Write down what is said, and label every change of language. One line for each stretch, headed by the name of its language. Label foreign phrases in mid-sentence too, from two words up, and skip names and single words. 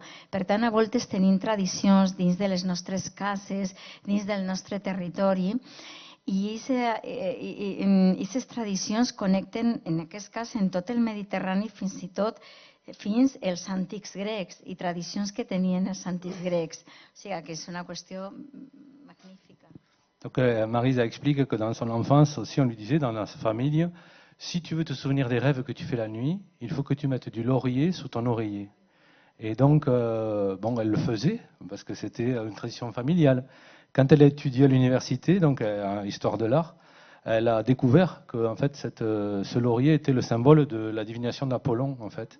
Catalan: Per tant, a voltes tenim tradicions dins de les nostres cases, dins del nostre territori, i aquestes tradicions connecten, en aquest cas, en tot el Mediterrani, fins i tot fins els antics grecs i tradicions que tenien els antics grecs. O sigui que és una qüestió magnífica.
French: Donc Marisa explique que dans son enfance aussi on lui disait dans sa famille, si tu veux te souvenir des rêves que tu fais la nuit, il faut que tu mettes du laurier sous ton oreiller. Et donc, elle le faisait parce que c'était une tradition familiale. Quand elle a étudié à l'université, donc en histoire de l'art, elle a découvert que en fait ce laurier était le symbole de la divination d'Apollon en fait.